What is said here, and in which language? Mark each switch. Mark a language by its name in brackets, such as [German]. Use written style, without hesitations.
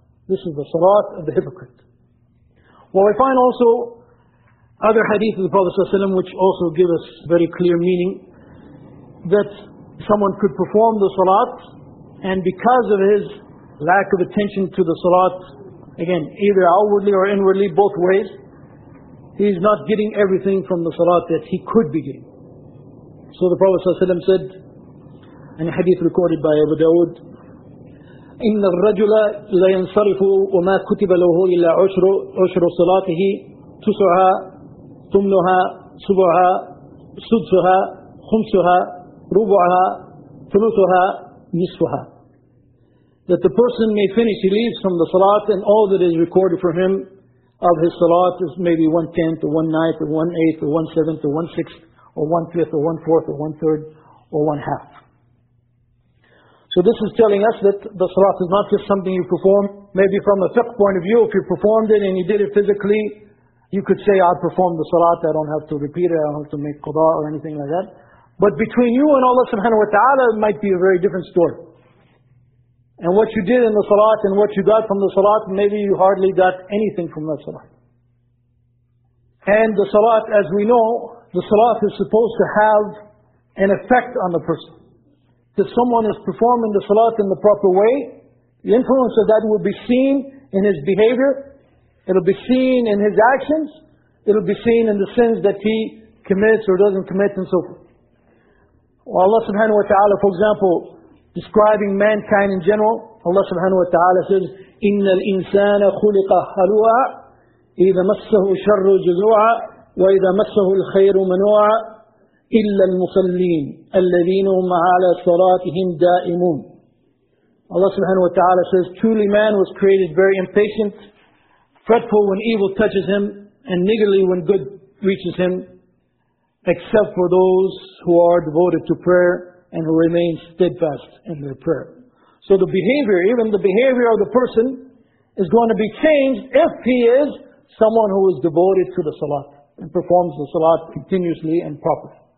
[English] This is the salat of the hypocrite. Well, we find also other hadith of the Prophet ﷺ, which also give us very clear meaning, that someone could perform the salat, and because of his lack of attention to the salat, again, either outwardly or inwardly, both ways, he's not getting everything from the salat that he could be getting. So the Prophet ﷺ said, in a hadith recorded by Abu Dawud, [Arabic] إِنَّ الرَّجُلَ لَيَنْصَرِفُ وَمَا كُتِبَ لَهُ إِلَّا عُشْرُ صَلَاتِهِ تُسُعَى ثُمْنُهَا سُبُعَى سُدْسُهَا خُمْسُهَا رُبُعَى ثُلُثُهَا نِصْفُهَا. [English] That the person may finish, he leaves from the salat, and all that is recorded for him of his salat is maybe 1/10 or 1/9 or 1/8 or 1/7 or 1/6 or 1/5 or 1/4 or 1/3 or 1/2. So this is telling us that the salat is not just something you perform. Maybe from a fiqh point of view, if you performed it and you did it physically, you could say, I performed the salat, I don't have to repeat it, I don't have to make qada or anything like that. But between you and Allah subhanahu wa ta'ala, it might be a very different story. And what you did in the salat and what you got from the salat, maybe you hardly got anything from the salat. And the salat, as we know, the salat is supposed to have an effect on the person. If someone is performing the salat in the proper way, the influence of that will be seen in his behavior, it'll be seen in his actions, it'll be seen in the sins that he commits or doesn't commit and so forth. Well, Allah subhanahu wa ta'ala, for example, describing mankind in general, Allah subhanahu wa ta'ala says, [Arabic] إِنَّ الْإِنسَانَ خُلِقَ هَلُوَعَ إِذَا مَسَّهُ شَرُّ جُزُوعَ وَإِذَا مَسَّهُ الْخَيْرُ مَنُوعَ إِلَّا الْمُصَلِّينَ الَّذِينَ هُمْ عَلَى صَلَاتِهِمْ دَائِمُونَ. [English] Allah subhanahu wa ta'ala says, truly man was created very impatient, fretful when evil touches him, and niggardly when good reaches him, except for those who are devoted to prayer and who remain steadfast in their prayer. So the behavior, even the behavior of the person, is going to be changed if he is someone who is devoted to the salat and performs the salat continuously and properly.